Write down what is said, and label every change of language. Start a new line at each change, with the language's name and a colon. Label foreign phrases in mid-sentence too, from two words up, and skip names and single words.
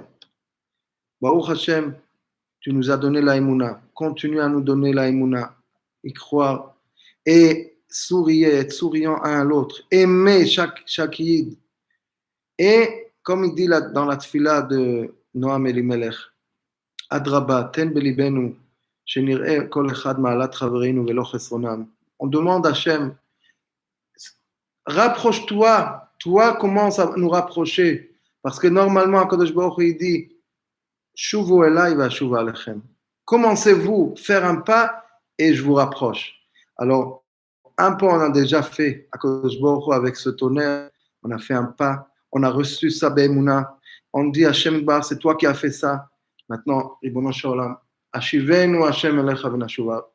Hebrew: ברוך השם,
French: tu nous as donné la Emouna. Continue à nous donner la Emouna. Y croire. Et souriez, être souriant un à l'autre. Aimer chaque yid. Et comme il dit dans la tfila de Noam Elimelech,
Hebrew: אדרבה, תן בליבנו, שנראה כל אחד מעלת חברינו ולא חסרונם.
French: On demande à Hashem, rapproche-toi, toi commence à nous rapprocher. Parce que normalement,
Hebrew: הקדוש ברוך הוא,
French: il dit,
Hebrew: שובו אלי ושובו אליכם.
French: Commencez-vous faire un pas et je vous rapproche. Alors, un pas on a déjà fait,
Hebrew: הקדוש ברוך הוא,
French: avec ce tonnerre, on a fait un pas, on a reçu sa be'emouna, on dit Hashem Bar, c'est toi qui as fait ça. Maintenant,
Hebrew: ריבונו של עולם, השיבנו ה' אליך ונשובה.